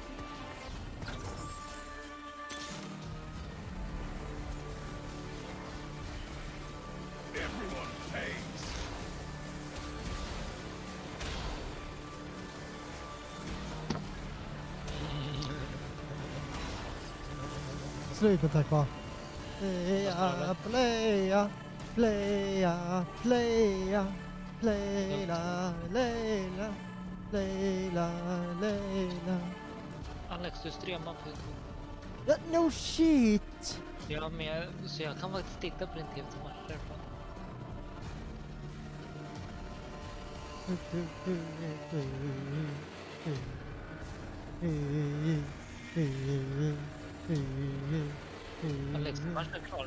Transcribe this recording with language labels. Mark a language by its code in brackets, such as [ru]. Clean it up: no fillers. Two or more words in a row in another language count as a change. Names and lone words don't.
[en] Everyone pays. [sv] Slut med tack va? Playa, playa, playa, playa, playa, Leila, Leila, Leila. Alex, du streamar på YouTube. [en] No shit! [sv] Ja, men så jag kan faktiskt titta på din TV till matcher. Alex, matchen är klar.